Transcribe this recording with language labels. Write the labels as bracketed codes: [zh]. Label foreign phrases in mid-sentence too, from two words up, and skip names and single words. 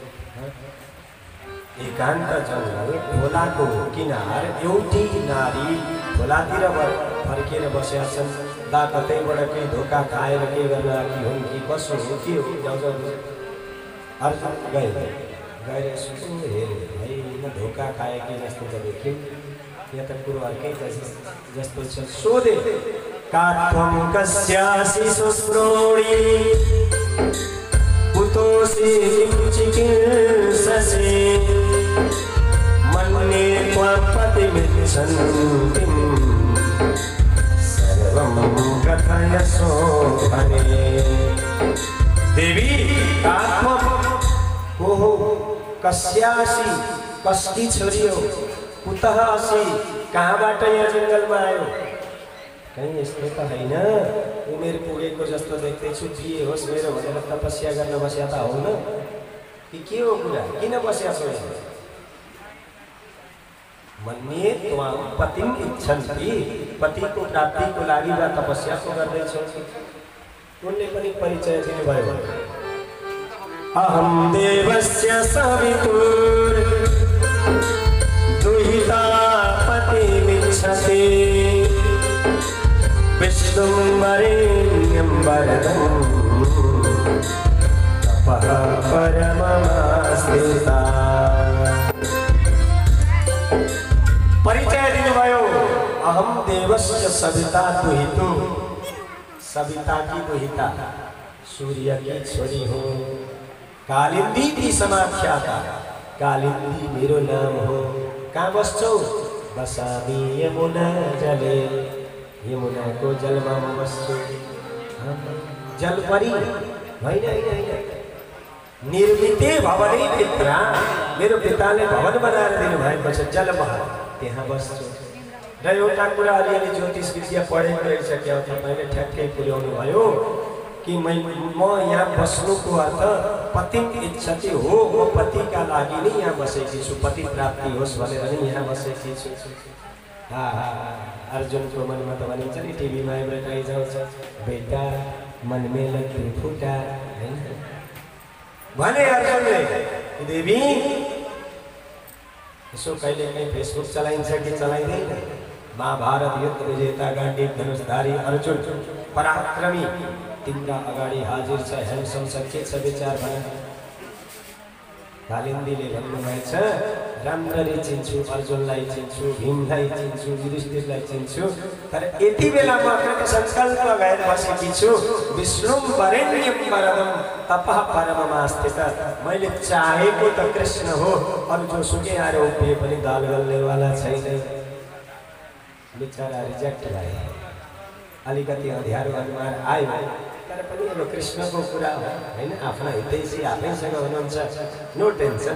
[ne] एकान्त जङ्गल खोलाको किनार एउटी नारी खोलातिर फर्केर बसेका छन्। दा कतैबाट केही धोका खाएर के गर्न आएकी हुन् कि कसो हो के हो, जाऊ जाऊ बुझ। अर्जुन गएर यसो हेऱ्यो, होइन धोका खाए कि जस्तो त देख्यो, यहाँ त कुरो अर्कै जस्तो छ। [sa] सोधे कात्वं कस्यासि सुश्रोणी कुतोऽसि किं चिकीर्षसि मन्ये त्वां पतिमिच्छन्तीं सर्वं कथयसो भने। देवी कात्वं [ne] ओहो कस्यासी कसकी छोरी हो, [sa] कुतः असि [ne] कहाँबाट यहाँ जङ्गलमा आयो, कहीँ यस्तो त होइन, उमेर पुगेको जस्तो देख्दैछु, बिहे होस् मेरो भनेर तपस्या गर्न बस्या त हो न कि के हो कुरा, किन बस्या छौ? [sa] मन्ये त्वां पतिं इच्छन्ति, [ne] पतिको प्राप्तिको लागि वा तपस्याको गर्दैछौ। उनले पनि परिचय दिनुभयो। [sa] अहं देवस्य सवितुर दुहिता पतिमिच्छति विष्णुं वरेण्यं वरदं तपः परममास्थिता। [ne] परिचय दिनुभयो। [sa] अहं देवस्य सविता दुहितु, सविता की दुहिता, [ne] सूर्य की छोरी हो, [sa] कालिंदी की समाख्याता, [ne] कालिंदी मेरो नाम हो। कहाँ बस्छौ? [sa] बसामी यमुना जले, यमुना को जलमा म बस्छु। [ne] जलपरी होइन होइन होइन, [sa] निर्मिते भवनै पित्रा, [ne] मेरो पिताले भवन बनाएर दिनुभएको छ जलमहल, त्यहाँ बस्छु। र एउटा कुरा अलिअलि ज्योतिष विद्या पढेको रहेछ, तपाईँले ठ्याक्कै पुर्याउनु भयो कि म यहाँ बस्नुको अर्थ [sa] पतिम इच्छति [ne] हो, म पतिका लागि नै यहाँ बसेकी छु, पति प्राप्ति होस् भनेर नै यहाँ बसेकी छु। अर्जुनको मनमा त भनिन्छ नि टिभीमा एडभर्टाइज आउँछ, [hi] बेटा मन में लड्डू फुटा, [ne] हैन भने अर्जुनले देवी यसो कहिले काहीँ फेसबुक चलाइन्छ कि चलाइँदैन? महाभारत युद्ध विजेता गाण्डीव धनुषधारी अर्जुन पराक्रमी तिम्रा अगाडि हाजिर छ, ह्यान्डसम छ, के छ विचार भन। कालिन्दीले भन्नुभएछ राम्ररी चिन्छु, अर्जुनलाई चिन्छु, भीमलाई चिन्छु, युधिष्ठिरलाई चिन्छु, तर यति बेला म कृत संकल्प लगाएर बसेकी छु, [sa] विष्णुम वरेण्यम वरदम तपः परममास्थित, [ne] मैले चाहेको त कृष्ण हो, अरू जोसुकै आएर उभिए पनि दाल गल्नेवाला छैन। बिचरा रिजेक्ट भए, अलिकति अँध्यारो अनुहार आयो, तर पनि अब कृष्णको कुरा हो हैन, आफ्ना हितैषी आफैसँग हुनुहुन्छ, [en] no tension.